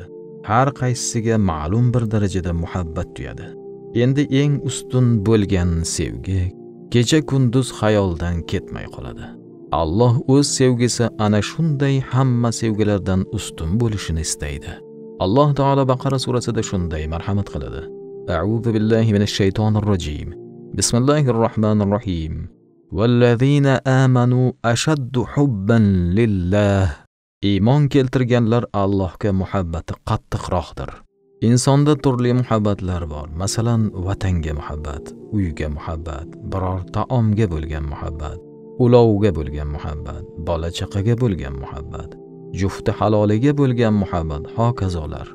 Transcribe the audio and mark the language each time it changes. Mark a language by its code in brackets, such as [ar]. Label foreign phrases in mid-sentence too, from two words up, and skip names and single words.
[uz] Har qaysisiga ma'lum bir darajada muhabbat tuyadi. Endi eng ustun bo'lgan sevgi kecha-kunduz xayoldan ketmay qoladi. Alloh o'z sevgisi ana shunday hamma sevgilardan ustun bo'lishini istaydi. Alloh taolo Baqara surasida shunday marhamat qiladi: [ar] أعوذ بالله من الشيطان الرجيم. بسم الله الرحمن الرحيم. والذين آمنوا أشد حبا لله. [uz] Iymon keltirganlar Allohga muhabbati qattiqroqdir. Insonda turli muhabbatlar bor. Masalan, vatanga muhabbat, uyga muhabbat, biror taomga bo'lgan muhabbat, ulovga bo'lgan muhabbat, bola-chaqaga bo'lgan muhabbat, jufti haloliga bo'lgan muhabbat, hokazolar.